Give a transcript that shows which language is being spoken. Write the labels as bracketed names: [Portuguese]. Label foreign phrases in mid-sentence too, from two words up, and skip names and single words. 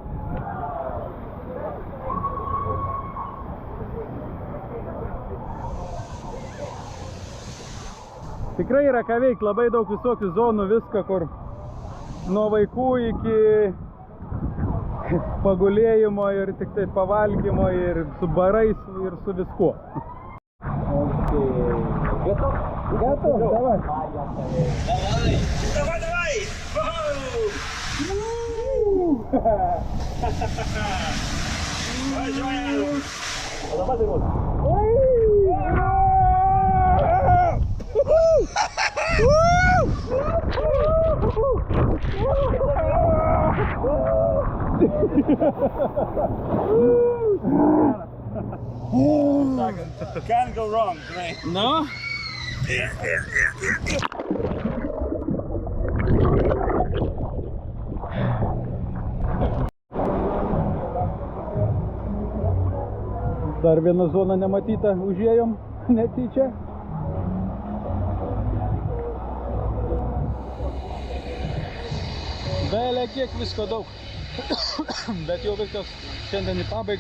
[Lithuanian] Tikrai yra ką veikti, labai daug visokių zonų, viską, kur nuo vaikų iki pagulėjimo ir tik tai pavalgymo ir su barais ir su viskuo. [Russian] Okay. Готов? Готов, давай. Давай, давай! Давай, давай! Давай, давай! [English] Can't go wrong, right? No? [Lithuanian] Dar viena zona nematyta, užėjom netyčia. Belė kiek visko daug, bet jau viskas šiandien į pabaigą.